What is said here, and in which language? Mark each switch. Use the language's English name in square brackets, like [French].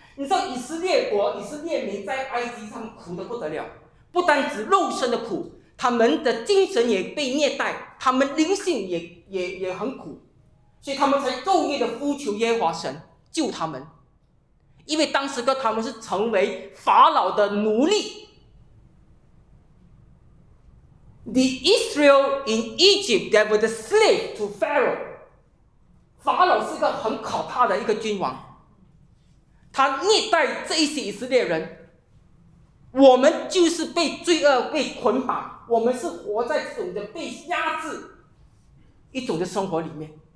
[Chinese] 你知道以色列国以色列民在埃及上苦得不得了，不单指肉身的苦，他们的精神也被虐待，他们灵性 也很苦，所以他们才昼夜的呼求耶和华神救他们。因为当时跟他们是成为法老的奴隶。 [English] The Israel in Egypt, they were the slave to Pharaoh. [Chinese] 法老是个很可怕的一个君王，他虐待这些以色列人。我们就是被罪恶被捆绑，我们是活在这种的被压制一种的生活里面。